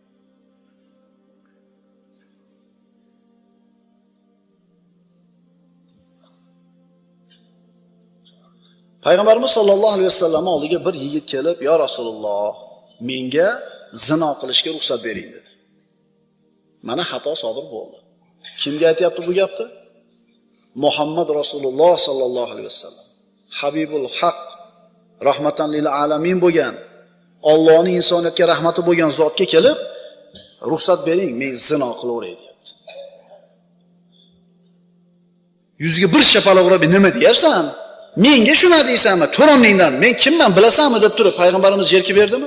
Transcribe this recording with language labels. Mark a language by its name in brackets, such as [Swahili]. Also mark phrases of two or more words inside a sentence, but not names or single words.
[Uzbek] Payg'ambarimiz [Arabic] صلى الله عليه وسلم [Uzbek] oldiga bir yigit kelib, [Arabic] "يا رسول الله, [Uzbek] menga zino qilishga ruxsat bering" dedi. Mana xato sodir bo'ldi. Kimga aytayapti bu gapni? Muhammad Rasululloh [Arabic] صلى الله عليه وسلم. [Uzbek] Habibul Haq, [Arabic] رحمة للعالمين [Uzbek] bo'lgan, Allohning insoniyatga rahmati bo'lgan zotga kelib, ruxsat bering, men zino qilaveray deyapti. Yuziga bir shapaloq urib, "Nima deyapsan? Menga shuna deysanmi? To'roningdan men kimman bilasanmi?" deb turib payg'ambarimiz jerkib berdimi?